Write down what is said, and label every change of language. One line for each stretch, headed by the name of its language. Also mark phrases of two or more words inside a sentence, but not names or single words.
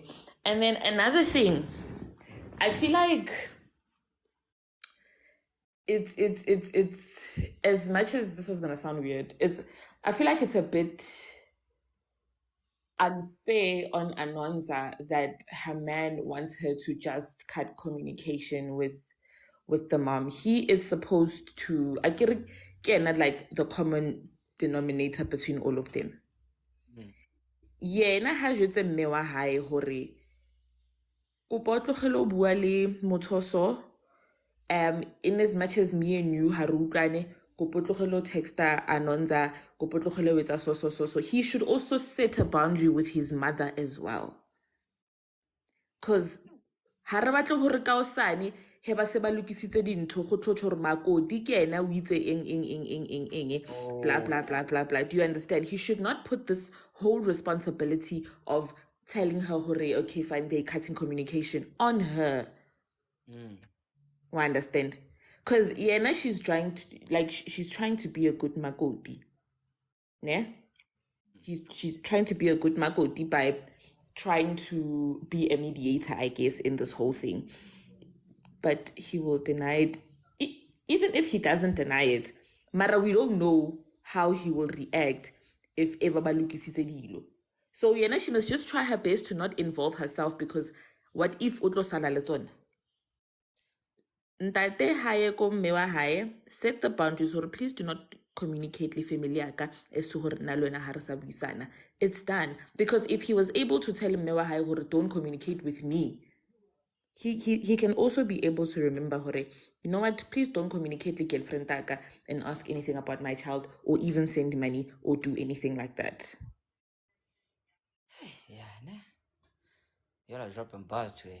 English: And then another thing, I feel like it's as much as this is gonna sound weird, I feel like it's a bit unfair on Anonza that her man wants her to just cut communication with the mom. He is supposed to I get like the common denominator between all of them.
Southern Sotho: Yena ha jwetse mme wa hae hore kopa o tlogele o bua le motho
English: so in as much as me and you
Southern Sotho: ha re utlwane kopa o tlogele o texta Anonza kopa o tlogele o etsa
English: so he should also set a boundary with his mother as well.
Southern Sotho: Because ha re batle hore ka osane he ba se ba lokisitse dintho go tlo hore makodi ke ena o itse eng
English: blah blah blah blah blah. Do you understand? He should not put this whole responsibility of telling her hore okay fine they're cutting communication on her. I understand? Because yena she's trying to she's trying to be a good makoti. Yeah? She's trying to be a good makoti by trying to be a mediator, I guess, in this whole thing. But he will deny it. Even if he doesn't deny it, Mara, we don't know how he will react if ever
Southern Sotho: balukisitse dilo.
English: So yena, she must just try her best to not involve herself because what if
Southern Sotho: utlo sala le tsona? Ntate hae ko mme wa hae,
English: set the boundaries or please do not communicate
Southern Sotho: le family yaka
English: as to
Southern Sotho: hore nna le wena ha re sa buisana.
English: It's done. Because if he was able to tell
Southern Sotho: mme wa hae hore
English: don't communicate with me, he can also be able to remember hore, you know what, please don't communicate with girlfriend taka and ask anything about my child or even send money or do anything like that. Yeah, nah. You're like dropping bars today.